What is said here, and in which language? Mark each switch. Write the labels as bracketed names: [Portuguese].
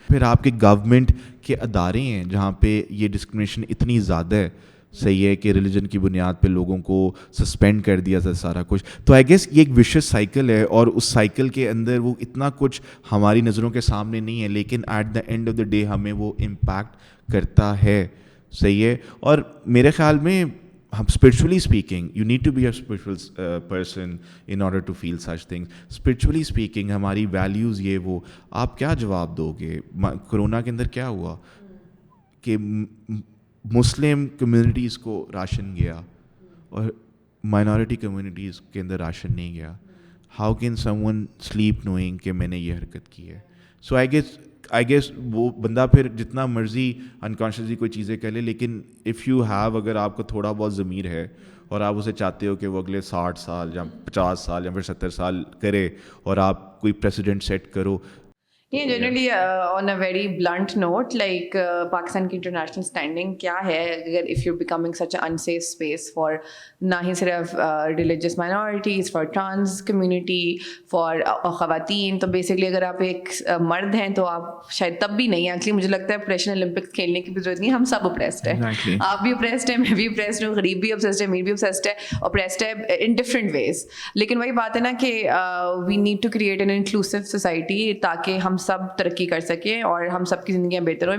[Hindi] फिर आपके गवर्नमेंट के अदारे हैं जहाँ पे ये डिस्क्रिमिनेशन इतनी ज़्यादा है, सही है, कि रिलीजन की बुनियाद पे लोगों को सस्पेंड कर दिया था सारा कुछ. तो आई गेस ये एक विशियस साइकिल है, और उस साइकिल के अंदर वो इतना कुछ हमारी नज़रों के सामने नहीं है, लेकिन [English] at the end of the day [Hindi] हमें वो इम्पैक्ट करता है. सही है. और मेरे ख्याल में हम [English] spiritually speaking, you need to be a spiritual person in order to feel such things. Spiritually speaking, [Hindi] हमारी values ये वो, आप क्या जवाब दोगे? कोरोना के अंदर क्या हुआ कि मुस्लिम कम्युनिटीज़ को राशन गया और माइनॉरिटी कम्युनिटीज़ के अंदर राशन नहीं गया. [English] how can someone sleep knowing [Hindi] कि मैंने ये हरकत की है? सो आई गेस वो बंदा फिर जितना मर्जी अनकॉन्शियसली कोई चीज़ें कर ले, लेकिन [English] if you have, [Hindi] अगर आपको थोड़ा बहुत ज़मीर है और आप उसे चाहते हो कि वो अगले 60 साल या 50 साल या फिर 70 साल करे और आप कोई प्रेसिडेंट सेट करो. [English] Yeah, generally on a very blunt note, like Pakistan की international standing [Hindi] क्या है अगर [English] if you're becoming such an unsafe space for [Hindi] ना ही सिर्फ [English] religious minorities, for trans community, for ख़वातीन. [Hindi] तो basically अगर आप एक मर्द हैं तो आप शायद तब भी नहीं. Actually मुझे लगता है प्रोफेशनल ओलंपिक्स खेलने की भी जरूरत नहीं, हम सब oppressed हैं. [English] Exactly. [Hindi] आप भी oppressed हैं, मैं भी oppressed हूँ, गरीब भी oppressed है, अमीर भी oppressed है [English] in different ways. [Hindi] लेकिन वही बात है ना कि [English] we need to create an inclusive society [Hindi] ताकि हम सब तरक्की कर सकें और हम सबकी ज़िंदगियाँ बेहतर हों.